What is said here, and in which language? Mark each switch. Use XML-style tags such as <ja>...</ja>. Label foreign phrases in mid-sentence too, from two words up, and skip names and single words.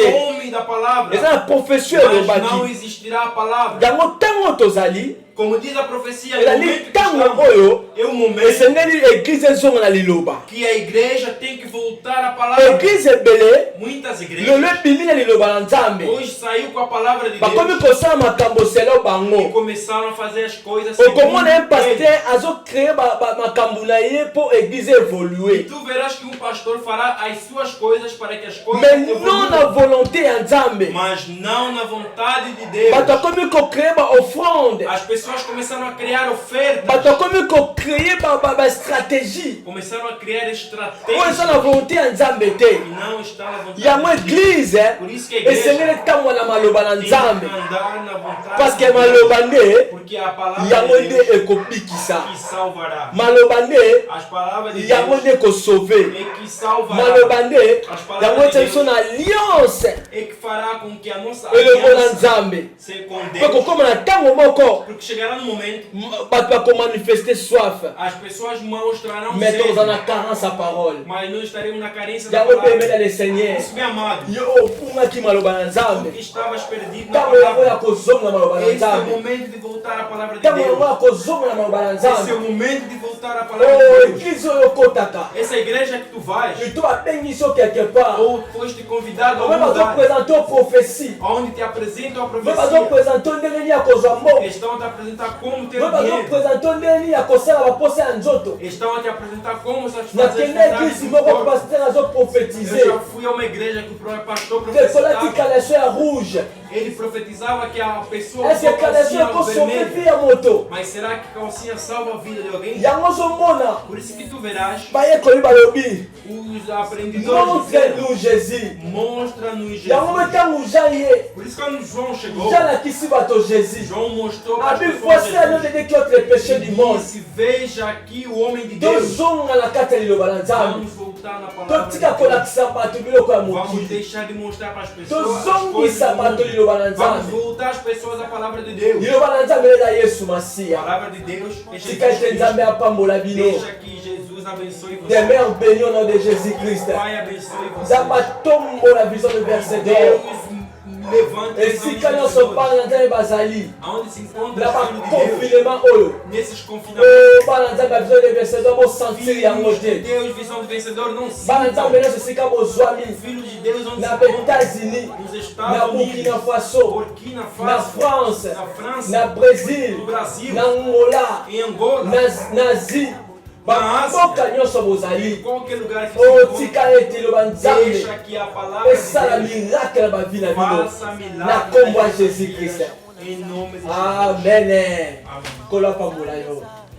<pt>terão fome da palavra.</pt> <ln>Eza na profession</ln> <pt>Mas não</pt> <ln>elobaki.</ln> <pt>existirá a palavra.</pt> <ln>Yango tango tozali,</ln> <pt>Como diz a profecia, no</pt> <ln>ezali</ln> <pt>momento que</pt> <ln>tango</ln> <pt>estamos,</pt> <ln>oyo</ln> <pt>é o momento</pt> <ln>esengeli église ezonga na liloba.</ln> <pt>que a igreja tem que voltar à palavra.</pt> <ln>Église ebele</ln> <pt>Muitas</pt> <ln>lelo</ln> <pt>igrejas</pt> <ln>ebimi na liloba na Nzambe.</ln> <pt>hoje saiu com a palavra de</pt> <ln>Bakomi</ln> <pt>Deus</pt> <ln>kosala makambo selo</ln> <pt>e</pt> <ln>bango.</ln> <pt>começaram a fazer as coisas</pt> <ln>Okomona un</ln> <pt>ele.</pt> <ln>pasteur azocrée makambo na ye mpo église</ln> <pt>E</pt> <ln>évolue.</ln> <pt>tu verás que um pastor fará as suas coisas para que as coisas</pt> <fr>Mais non na</fr> <pt>evoluam,</pt> <ln>volonté ya Nzambe.</ln> <pt>mas não na vontade de Deus.</pt> <ln>Bato akomi kocrée baoffrande.</ln> <pt>As pessoas começaram a criar ofertas,</pt> <ln>Bato akomi kocrée bastratégie.</ln> <pt>começaram a criar</pt> <ln>Oyo eza na</ln> <pt>estratégias</pt> <ln>volonté ya Nzambe te.</ln> <pt>que não está na vontade</pt> <ln>Yango</ln> <pt>de Deus.</pt> <ln>église</ln> <pt>Por isso que a igreja</pt> <ln>esengeli ntango na maloba na</ln> <pt>tem que</pt> <ln>Nzambe.</ln> <pt>andar na vontade</pt> <fr>Parce que</fr> <pt>de Deus,</pt> <ln>maloba nde</ln> <pt>porque a palavra</pt> <ln>yango</ln> <pt>de</pt> <ln>nde</ln> <pt>Deus</pt> <ln>ekobikisa.</ln> <pt>que salvará.</pt> <ln>Maloba nde</ln> <pt>As palavras de</pt> <ln>yango</ln> <pt>Deus</pt> <ln>nde ekosauve.</ln> <pt>é que salvará.</pt> <ln>Maloba nde</ln> <pt>As palavras</pt> <ln>yango</ln> <pt>de</pt> <ln>ete biso</ln> <pt>Deus</pt> <ln>na alliance</ln> <pt>é que fará com que a nossa</pt> <ln>elongo na</ln> <pt>aliança</pt> <ln>Nzambe.</ln> <pt>seja com</pt> <ln>Mpe</ln> <pt>Deus.</pt> <ln>kokóma na ntango moko</ln> <pt>Porque chegará no momento,</pt> <ln>bato bakomanifeste soif.</ln> <pt>as pessoas mostrarão</pt> <ln>Mais</ln> <pt>sede,</pt> <ln>toza na</ln> <fr>carence à parole.</fr> <pt>mas nós estaremos na carência da</pt> <ln>Yango mpe</ln> <pt>palavra.</pt> <fr>emela le Seigneur.</fr> <pt>Isso, meu amado,</pt> <ln>Yo opungaki maloba na</ln> <pt>tu</pt> <ln>Nzambe.</ln> <pt>que estavas perdido na</pt> <ln>Ntango yango ya</ln> <pt>palavra.</pt> <ln>kozonga maloba na</ln> <pt>Esse é o</pt> <ln>Nzambe.</ln> <pt>momento de voltar à palavra de</pt> <ln>Ntango yango</ln> <pt>Deus.</pt> <ln>ya kozonga na maloba na</ln> <pt>Esse é o</pt> <ln>Nzambe.</ln> <pt>momento de voltar à palavra Oh, de Deus.</pt> <ln>église oyo okotaka.</ln> <pt>Essa igreja que tu vais,</pt> <ln>Ito babengi so</ln> <fr>quelque part.</fr> <pt>ou foste convidado a</pt> <ln>Obe</ln> <pt>um lugar</pt> <ln>bazopresente o prophétie.</ln> <pt>onde te apresentam a</pt> <ln>Obe</ln> <pt>profecia,</pt> <ln>bazopresente ndenge nini ya kozwa mboka.</ln> <pt>estão a te apresentar como ter</pt> <ln>Obe</ln> <pt>dinheiro,</pt> <ln>bazopresente ndenge nini ya kosala baposa ya nzoto.</ln> <pt>estão a te apresentar como satisfazer as</pt> <ln>Nakende</ln> <pt>vontades</pt> <ln>église</ln> <pt>do</pt> <ln>moko</ln> <pt>corpo.</pt> <ln>pasteur</ln> <pt>Eu</pt> <ln>azoprofetize.</ln> <pt>já fui a uma igreja que o próprio pastor</pt> <ln>Te</ln> <pt>profetizava.</pt> <ln>kolati kaleso ya rouge.</ln> <pt>Ele profetizava que a pessoa</pt> <ln>Ese</ln> <pt>usou</pt> <ln>kaleso</ln> <pt>calcinha</pt> <ln>ekosauve</ln> <pt>vermelha.</pt> <ln>vi ya moto.</ln> <pt>Mas será que calcinha salva a vida de alguém?</pt> <ln>Yango ozomona</ln> <pt>Por isso que tu verás</pt> <ln>bayekoli balobi</ln> <pt>os aprendizores</pt> <fr>montre-nous Jésus.</fr> <pt>mostra-nos</pt> <ln>Yango</ln> <pt>Jesus.</pt> <ln>ntango Jean ye</ln> <pt>Por isso quando João chegou,</pt> <ln>Jean alakisi bato Jésus.</ln> <pt>João mostrou para</pt> <ln>A</ln> <pt>as</pt> <ln>Bible</ln> <pt>pessoas</pt> <fr>voici un homme</fr> <pt>Jesus.</pt> <fr>de Dieu qui ôte les péchés du monde.</fr> <pt>Disse, veja aqui o homem de Deus.</pt> <ln>Tozonga na kati ya liloba na Nzambe.</ln> <pt>Vamos voltar na palavra de</pt> <ln>Totika</ln> <pt>Deus.</pt> <ln>kolakisa bato biloko ya</ln> <pt>Vamos</pt> <ln>mokili.</ln> <pt>deixar de mostrar para as pessoas as coisas</pt> <ln>Tozongisa</ln> <pt>do</pt> <ln>bato</ln> <pt>mundo.</pt> <ln>liloba na</ln> <pt>Vamos</pt> <ln>Nzambe.</ln> <pt>voltar as pessoas à palavra de Deus.</pt> <ln>Liloba na Nzambe eza Yesu</ln> <pt>A</pt> <ln>Masiya.</ln> <pt>palavra de Deus é</pt> <ln>Tika ete</ln> <pt>Jesus</pt> <ln>Nzambe</ln> <pt>Cristo.</pt> <ln>apambola bino.</ln> <pt>Deixa que Jesus abençoe você.</pt> <fr>Des mères bénies au nom de Jésus-Christ.</fr> <pt>Pai abençoe você.</pt> <fr>Nzambe atombola vision de verset d'or.</fr> <pt>Deus levanta</pt> <ln>esika nyonso bana na nzambe bazali</ln> <pt>aonde se encontra</pt> <ln>na</ln> <pt>o filho de Deus,</pt> <ln>baconfinement oyo</ln> <pt>nesses confinamentos.</pt> <ln>bana na nzambe bavision de vencedor bosentir yango</ln> <pt>Filhos de</pt> <ln>te</ln> <pt>Deus, visão do vencedor, não</pt> <ln>bana na</ln> <pt>sintam.</pt> <ln>nzambe nyonso esika bozwami</ln> <pt>Filhos de Deus, onde</pt> <ln>na</ln> <pt>se encontram</pt> <ln>baétats-unis</ln> <pt>nos</pt> <ln>na</ln> <pt>Estados Unidos,</pt> <ln>burkina faso</ln> <pt>Burkina</pt> <ln>na</ln> <pt>Faso,</pt> <ln>france</ln> <pt>na França,</pt> <ln>na brésil</ln> <pt>no Brasil,</pt> <ln>na angola</ln> <pt>em Angola,</pt> <ln>na asie bamboka nyonso bozali</ln> <pt>em qualquer lugar que se encontre.</pt> <ln>otika ete loba nzambe</ln> <pt>Deixa que a palavra</pt> <ln>esala</ln> <pt>de Deus</pt> <ln>miracle na bavi na bino</ln> <pt>faça</pt> <ln>na</ln> <pt>milagre</pt> <ln>kombo ya</ln> <pt>na vida</pt> <ln>jésus</ln> <pt>de</pt> <ln>christ</ln> <pt>Em nome de Jesus.</pt> <ln>amen</ln> <pt>Amém.</pt> <ln>kolapambola yo</ln>